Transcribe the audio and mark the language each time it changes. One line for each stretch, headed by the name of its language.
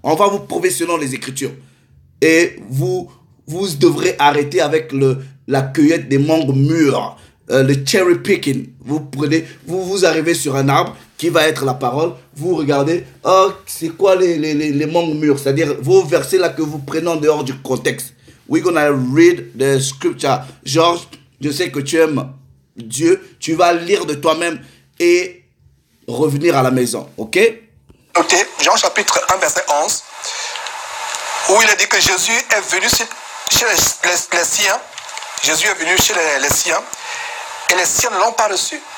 French: On va vous prouver selon les Écritures. Et vous devrez arrêter avec la cueillette des mangues mûres, le cherry picking. Vous arrivez sur un arbre qui va être la parole. Vous regardez, oh, c'est quoi les mangues mûres? C'est-à-dire vos versets là que vous prenez en dehors du contexte.
English: We're gonna read the scripture.
French: Georges, je sais que tu aimes Dieu. Tu vas lire de toi-même et revenir à la maison, ok? Ok, Jean chapitre 1, verset 11, où il est dit que Jésus est venu chez les siens. Jésus est venu chez les siens et les siens ne l'ont pas reçu.